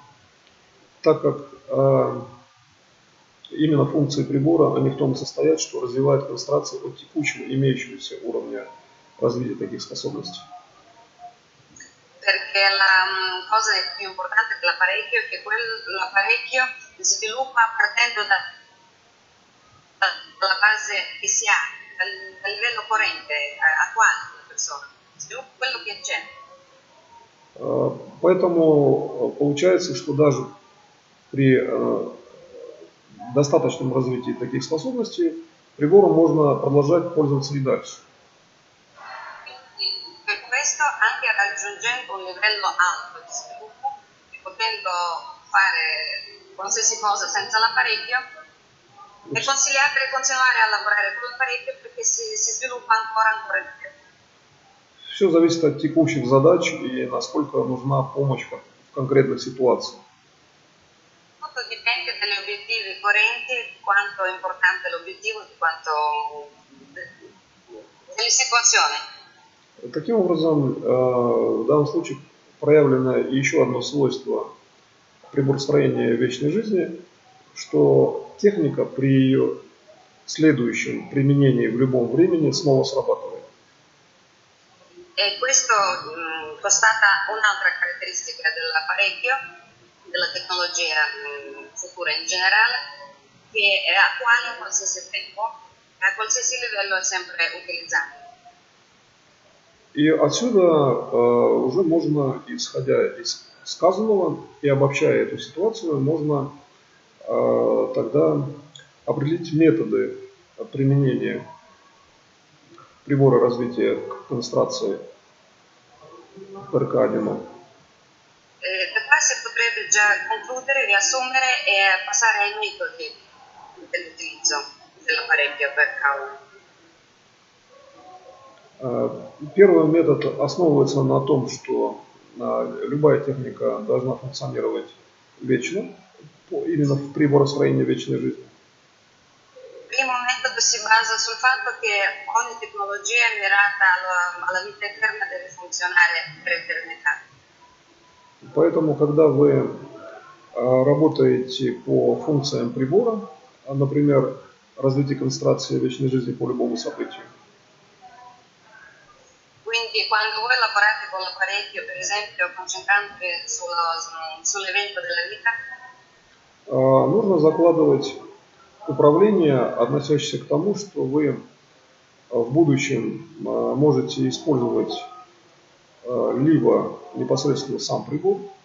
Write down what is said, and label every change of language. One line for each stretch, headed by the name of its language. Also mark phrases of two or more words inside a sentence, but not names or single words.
Russian: Так как именно функции прибора, они в том состоят, что развивают концентрацию от текущего имеющегося уровня развития таких способностей.
Italian: Perché la cosa più importante dell'apparecchio è che l'apparecchio sviluppa partendo dalla base che si ha, dal livello corrente attuale della persona, sviluppa quello che c'è.
Russian: Поэтому получается, что даже при достаточном развитии таких способностей прибором можно продолжать пользоваться и дальше.
Italian: Per questo, anche raggiungendo un livello alto di sviluppo e potendo fare qualsiasi cosa senza l'apparecchio, è consigliabile continuare a lavorare con l'apparecchio perché si sviluppa ancora di più.
Russian: Все зависит от текущих задач и насколько нужна помощь в конкретных ситуациях.
Italian: Tutto dipende dagli obiettivi correnti, di quanto è importante l'obiettivo, di quanto delle situazioni.
Russian: Таким образом, в данном случае проявлено еще одно свойство приборостроения вечной жизни, что техника при ее следующем применении в любом времени снова срабатывает.
Italian: E questo constata un'altra caratteristica dell'apparecchio, della tecnologia futura in generale, che è attuale in qualsiasi tempo, a qualsiasi livello è sempre utilizzabile.
Russian: И отсюда уже можно, исходя из сказанного и обобщая эту ситуацию, можно тогда определить методы применения прибора развития концентрации PRK-1.
Italian: Da qua si potrebbe già concludere, riassumere e passare ai metodi dell'utilizzo dell'apparecchio PRK1.
Russian: Первый метод основывается на том, что любая техника должна функционировать вечно, именно в приборостроении вечной жизни.
Italian: Il primo metodo si basa sul fatto che ogni tecnologia è mirata alla vita eterna, deve funzionare per eternità.
Russian: Поэтому, когда вы работаете по функциям прибора, например, развитие концентрации вечной жизни по любому событию,
Italian: Quindi quando voi lavorate con l'apparecchio, per esempio concentrandovi sull'evento della vita,
Russian: нужно закладывать управление, относящееся к тому, что вы в будущем можете использовать либо непосредственно сам прибор.